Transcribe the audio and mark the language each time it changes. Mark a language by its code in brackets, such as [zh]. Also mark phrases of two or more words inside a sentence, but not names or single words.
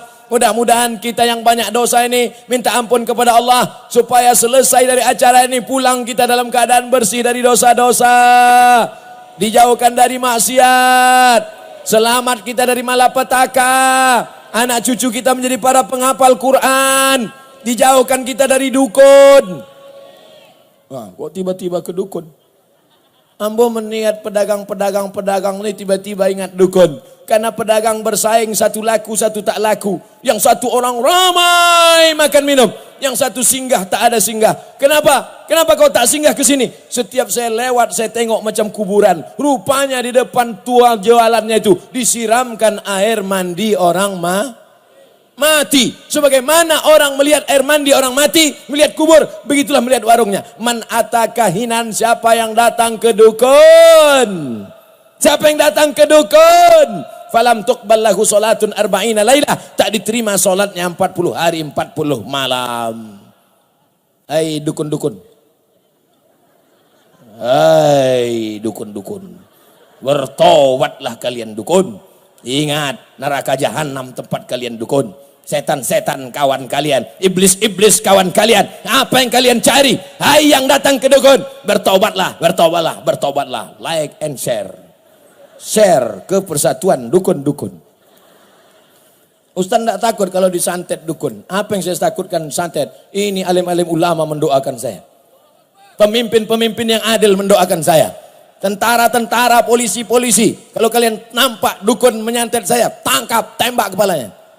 [id] Mudah-mudahan kita yang banyak dosa ini minta ampun kepada Allah supaya selesai dari acara ini pulang kita dalam keadaan bersih dari dosa-dosa, dijauhkan dari maksiat, selamat kita dari malapetaka, anak cucu kita menjadi para penghafal Quran, dijauhkan kita dari dukun. Wah, kok tiba-tiba ke dukun? Ambo meniat pedagang-pedagang ini tiba-tiba ingat dukun. Karena pedagang bersaing, satu laku, satu tak laku. Yang satu orang ramai makan minum. Yang satu singgah, tak ada singgah. Kenapa? Kenapa kau tak singgah ke sini? Setiap saya lewat, saya tengok macam kuburan. Rupanya di depan tua jualannya itu disiramkan air mandi orang mati. Sebagaimana orang melihat air mandi orang mati, melihat kubur, begitulah melihat warungnya. [ar] من أتى كاهنا, [id] siapa yang datang ke dukun? Siapa yang datang ke dukun? [ar] فلم تقبل له صلاة أربعين ليلة, [id] tak diterima salatnya 40 hari 40 malam. Hai dukun-dukun. Hai dukun-dukun. Bertobatlah kalian dukun. Ingat, neraka jahanam tempat kalian dukun. Setan-setan kawan kalian, iblis-iblis kawan kalian. Apa yang kalian cari? Hai yang datang ke dukun, bertobatlah, bertobatlah, bertobatlah. [en] Like and share. [id] Share ke persatuan dukun-dukun. Ustaz tidak takut kalau disantet dukun. Apa yang saya takutkan santet? Ini alim-alim ulama mendoakan saya. Pemimpin-pemimpin yang adil mendoakan saya. Tentara-tentara, polisi-polisi. Kalau kalian nampak dukun menyantet saya, tangkap, tembak kepalanya.